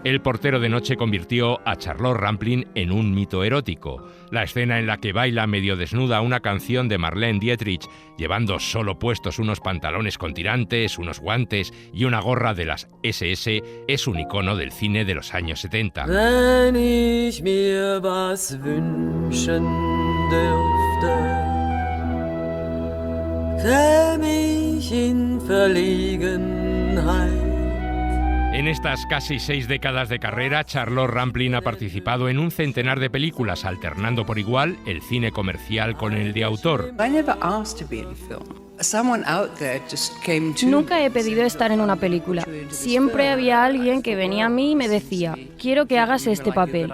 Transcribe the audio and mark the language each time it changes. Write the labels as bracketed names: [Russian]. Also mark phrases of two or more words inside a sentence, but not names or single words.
[Spanish] El portero de noche convirtió a Charlotte Rampling en un mito erótico. La escena en la que baila medio desnuda una canción de Marlene Dietrich, llevando solo puestos unos pantalones con tirantes, unos guantes y una gorra de las SS, es un icono del cine de los años 70. [German] Wenn ich mir was wünschen dürfte, käme ich in Verlegenheit. [Spanish] En estas casi 6 décadas de carrera, Charlotte Rampling ha participado en un centenar de películas, alternando por igual el cine comercial con el de autor. Nunca he pedido estar en una película. Siempre había alguien que venía a mí y me decía, quiero que hagas este papel.